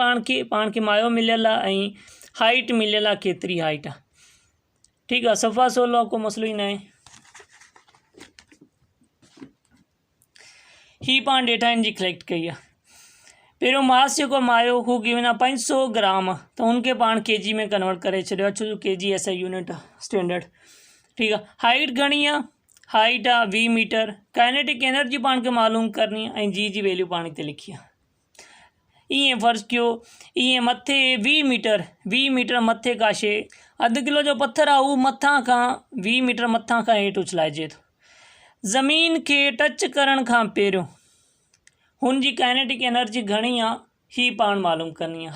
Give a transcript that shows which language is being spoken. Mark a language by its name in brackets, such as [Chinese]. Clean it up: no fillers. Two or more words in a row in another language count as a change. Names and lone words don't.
[Sindhi] पाण खे मायो मिलियल आहे ऐं हाइट मिलियल आहे, केतिरी हाइट आहे। ठीकु आहे, सफ़ा 16 को मसलो ई न आहे। ही पाण डेटा इनजी कलेक्ट कई आहे। पहिरियों मास जेको मायो हू गिवन आहे 500 ग्राम, त हुनखे पाण केजी में कन्वर्ट करे छॾियो आहे, छो जो [English] kg SI unit [Sindhi] आहे स्टैंडर्ड। ठीकु आहे, हाइट घणी आहे? हाइट आहे 20 मीटर। [English] kinetic energy [Sindhi] पाण खे मालूम करणी आहे ऐं [English] g value [Sindhi] पाण हिते लिखी आहे। ईअं फ़र्ज़ु कयो, ईअं मथे 20 मीटर मथे का शइ, अधु किलो जो पत्थर आहे, उहो मथां खां 20 मीटर मथां खां हेठि उछलाइजे थो। ज़मीन खे टच करण खां पहिरियों हुनजी [English] kinetic energy [Sindhi] घणी आहे, ही पाण मालूम करणी आहे।